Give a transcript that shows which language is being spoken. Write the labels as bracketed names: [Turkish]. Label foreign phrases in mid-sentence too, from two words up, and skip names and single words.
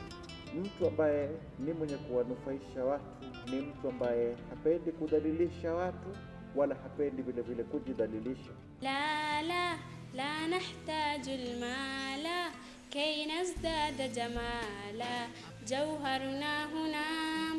[Swahili] Mtu ambaye ni mwenye kuwanufaisha watu ni mtu ambaye hapendi kudhalilisha watu wala hapendi vile vile kujidhalilisha. [Arabic] لا نحتاج المال كي نزداد جمالا جوهرنا هنا